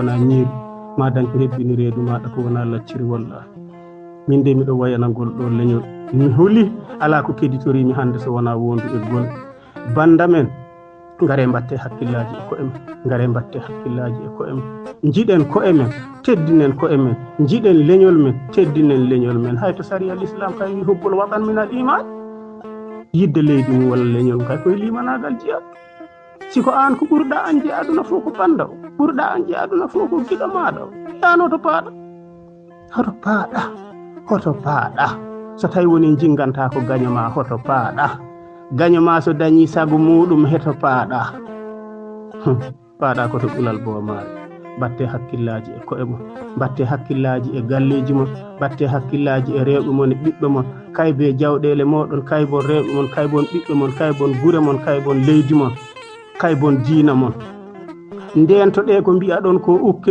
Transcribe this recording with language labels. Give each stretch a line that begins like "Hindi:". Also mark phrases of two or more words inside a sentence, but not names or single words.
Fula: wona ñiiri ma dañ ko hebbini reedu maɗa ko wona lacciri wallahi min de miɗo wayanagol ɗo leñol mi huli ala ko keditorimi hande so wona wondu e gonɗe banda men ngare mbatte hakkillaji e ko'e men ngare mbatte hakkillaji e ko'e men jiɗen ko'e men teddinen ko'e men jiɗen leñol men teddinen leñol men hay to sariya l'islam kay wi
Arabic: حب الوطن من الإيمان
Fula: yidde leydi mum walla leñol kay koye limanagal jeeya siko an ko ɓurɗa anje aduna fof ko banda o ɓurɗa anje aduna fof ko giɗo maɗa o yano to paaɗa hoto paaɗa so tawi woni jinganta ko gaño ma hoto paaɗa gaño ma so dañi sago muɗum heto paaɗa paaɗa koto ɓulal boomare batte hakkillaji e ko'e mon batte hakkillaji e galleji mon batte hakkillaji e rewɓe mon e ɓiɓɓe mon kaybe jawɗele moɗon kaybon rewɓe mon kaybon ɓiɓɓe mon kaybon gure mon kaybon leydi mon kaybon diina mon ndento ɗe ko mbiya ɗon ko